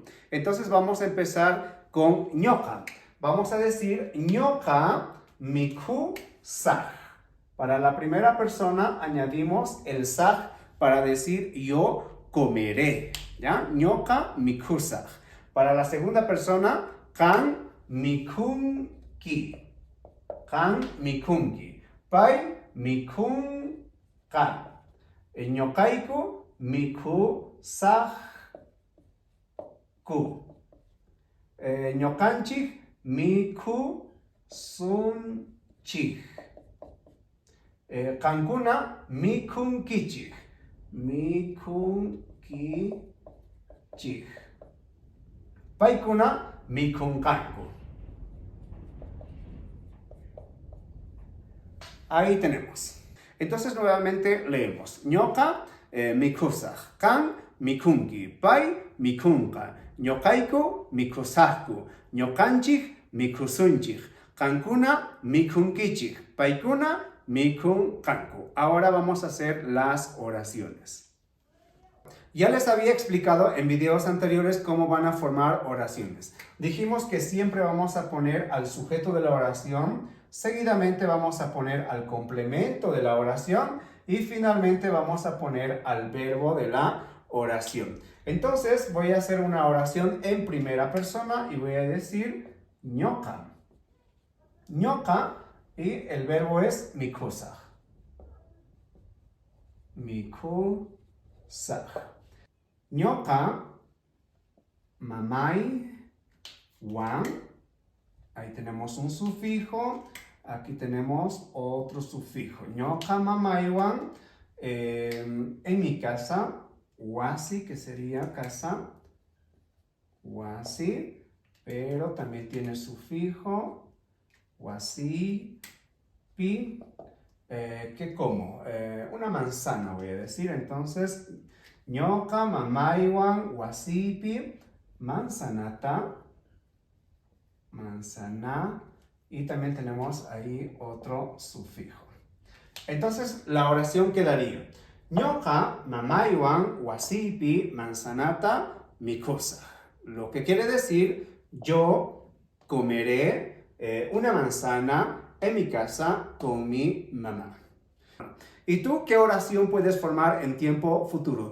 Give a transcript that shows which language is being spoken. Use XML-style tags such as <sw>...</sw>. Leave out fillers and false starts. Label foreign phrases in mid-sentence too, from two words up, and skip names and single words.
<es>Entonces vamos a empezar con ñoka. Vamos a decir</es> <qu>ñoka miku saj.</qu> <es>Para la primera persona añadimos el saj para decir yo comeré. ¿Ya?</es> <qu>ñoka miku saj.</qu> <es>Para la segunda persona</es> <qu>kan mikunki. Kan mikunki. Pai mikunkan. Ñokaiku mikusajku. Ñokanchik mikusunchik. Kankuna mikunkichik. Mikunkichik. Paikuna mikunkanku.</qu> <es>Ahí tenemos. Entonces nuevamente leemos.</es> <qu>Ñoka mikusaj. Kan mikunki. Pai mikunka. Ñokaiku mikusajku. Ñokanchik mikusunchik. Kankuna mikunkichik. Paikuna mikunkanku.</qu> <es>Ahora vamos a hacer las oraciones. Ya les había explicado en videos anteriores cómo van a formar oraciones. Dijimos que siempre vamos a poner al sujeto de la oración, seguidamente vamos a poner al complemento de la oración y finalmente vamos a poner al verbo de la oración. Entonces voy a hacer una oración en primera persona y voy a decir ñoka. ñoka y el verbo es mikusaj.</es> <qu>Mikusaj. ñoka mamai wan.</qu> <es>Ahí tenemos un sufijo. Aquí tenemos otro sufijo.</es> <qu>ñoka mamai wan.</qu> <es>En mi casa, wasi, que sería casa.</es> <qu>Wasi.</qu> <es>Pero también tiene sufijo.</es> <qu>Wasi. Pi.</qu> <es>¿Qué como? Una manzana voy a decir. Entonces,</es> <qu>ñoka mamaiwan wasipi manzanata.</qu> <es>Manzana. Y también tenemos ahí otro sufijo. Entonces, la oración quedaría.</es> <qu>ñoka mamaiwan wasipi manzanata mikusaj.</qu> <es>Lo que quiere decir, yo comeré una manzana en mi casa con mi mamá. ¿Y tú qué oración puedes formar en tiempo futuro?</es>